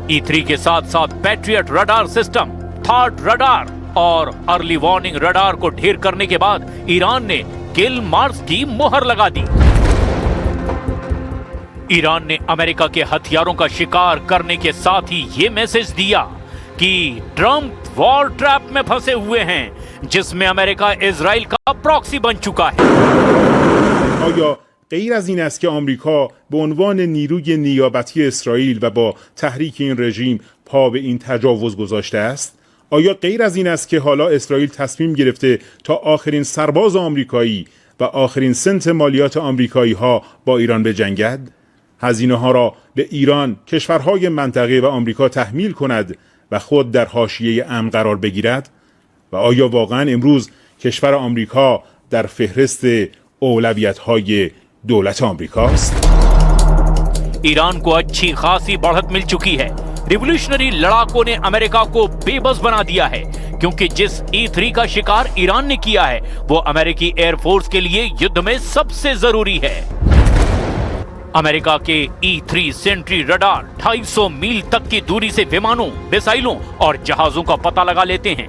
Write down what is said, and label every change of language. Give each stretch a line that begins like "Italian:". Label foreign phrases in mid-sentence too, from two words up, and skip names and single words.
Hindi: E3 के साथ साथ
English: Patriot radar system, third radar
Hindi: और
English: early warning radar
Hindi: को ढेर करने के बाद ईरान ने
English: kill mars
Hindi: की मुहर लगा दी। ईरान ने अमेरिका के हथियारों का शिकार करने के साथ ही ये मैसेज दिया कि ट्रंप
English: war trap
Hindi: में फंसे हुए हैं, जिसमें अमेरिका इजराइल का प्रॉक्सी बन चुका है।
Persian: آیا غیر از این است که آمریکا به عنوان نیروی نیابتی اسرائیل و با تحریک این رژیم پا به این تجاوز گذاشته است؟ آیا غیر از این است که حالا اسرائیل تصمیم گرفته تا آخرین سرباز آمریکایی و آخرین سنت مالیات آمریکایی ها با ایران بجنگد؟ هزینه ها را به ایران، کشورهای منطقه و آمریکا تحمیل کند و خود در حاشیه امن قرار بگیرد؟ و آیا واقعا امروز کشور آمریکا در فهرست اولویت‌های دولت آمریکاست؟
Hindi: ईरान को अच्छी खासी बढ़त मिल चुकी है। रिवॉल्यूशनरी लड़ाकों ने अमेरिका को बेबस बना दिया है, क्योंकि जिस E3 का शिकार ईरान ने किया है वो अमेरिकी एयरफोर्स के लिए युद्ध में सबसे जरूरी है। अमेरिका के E3 सेंट्री रडार 250 मील तक की दूरी से विमानों, मिसाइलों और जहाजों का पता लगा लेते हैं।